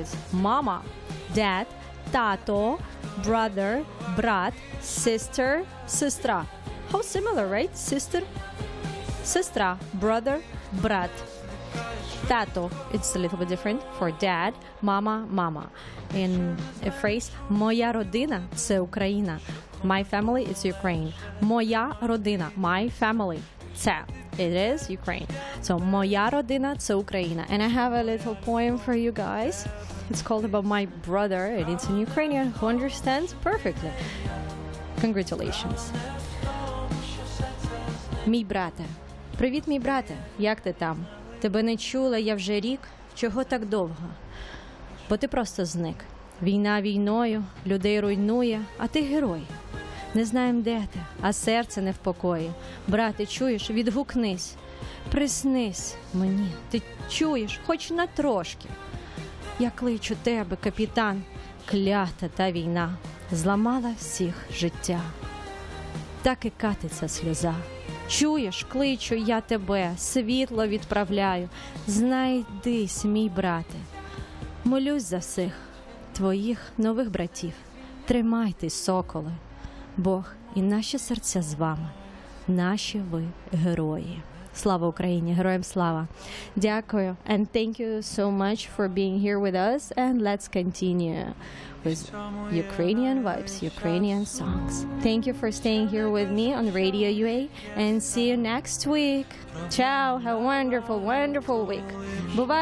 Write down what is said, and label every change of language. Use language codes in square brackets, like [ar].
[en] It's mama, dad, tato, brother, brat, sister, sestra. How similar, right? Sister, sestra, brother, brat. Tato, it's a little bit different for dad, mama, mama. In a phrase, [uk] моя родина – це Україна. [en] My family is Ukraine. [uk] Моя родина – [en] my family [uk] – це. [en] It is Ukraine. [uk] So, моя родина – це Україна. [en] And I have a little poem for you guys. It's called about my brother, and it's in Ukrainian, who understands perfectly. Congratulations. [uk] Мій брате. Привіт, мій брате. Як ти там? Тебе не чула я вже рік. Чого так довго? Бо ти просто зник. Війна війною, людей руйнує, а ти герой. Не знаємо, де ти, а серце не в покої. Брате, чуєш? Відгукнись. Приснись мені. Ти чуєш? Хоч на трошки. Я кличу тебе, капітан. Клята та війна зламала всіх життя. Так і катиться сльоза. Чуєш, кличу я тебе, світло відправляю. Знайдись, мій брате. Молюсь за всіх твоїх нових братів. Тримайтесь, соколи. Бог і наші серця з вами. Наші ви герої. Слава Україні, героям слава. Дякую. [en] And thank you so much for being here with us. And let's continue with Ukrainian vibes, Ukrainian songs. Thank you for staying here with me on Radio UA. And see you next week. Ciao. Have a wonderful, wonderful week. Bye-bye.